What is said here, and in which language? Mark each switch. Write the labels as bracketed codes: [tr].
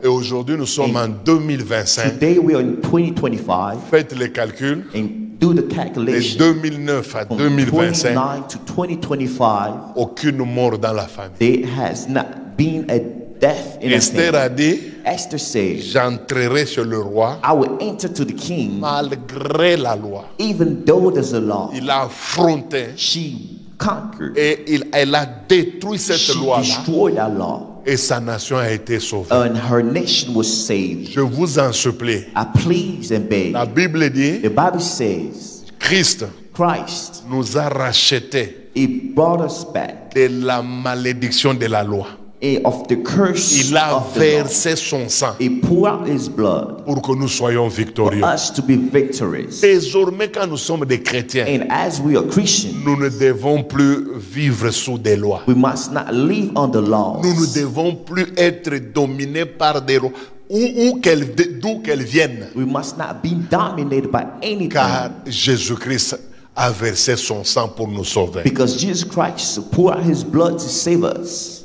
[fr] Et aujourd'hui, nous sommes en 2025. [en] Today we are in 2025 [fr] Faites les calculs. [en] and do the [fr] De [en] calculation. [fr] 2009 à [en] From [fr] 2025, [en] 29 to 2025, [fr] aucune mort dans la famille. [en] there has not been a death in a [fr] Esther [en] family. [fr] a dit, [en] Esther said, [fr] j'entrerai chez le roi [en] I will enter to the king [fr] malgré la loi. [en] even though there's a law. [fr] Il a affronté [en] She conquered. [fr] et elle a détruit cette [en] She [fr] loi-là [en] destroyed that law. [fr] et sa nation a été sauvée. [en] And her nation was saved. [fr] Je vous en supplie. [en] I please and beg. [fr] La Bible dit, [en] The Bible says [fr] Christ [en] Christ, [fr] nous a rachetés [en] He brought us back [fr] de la malédiction de la loi. [en] of the curse [fr] Il a [en] of the law. [fr] versé son sang [en] He poured out His blood [fr] pour que nous soyons [en] for [fr] victorieux. [en] us to be victorious. [fr] Désormais, quand nous sommes des chrétiens, [en] And as we are Christians, [fr] nous ne devons plus vivre sous des lois. [en] we must not live under laws. [fr] Nous ne devons plus être dominés par des lois, d'où qu'elles viennent. [en] We must not be dominated by anything. [fr] Car Jésus-Christ a versé son sang pour nous sauver. [en] Because Jesus Christ poured out His blood to save us.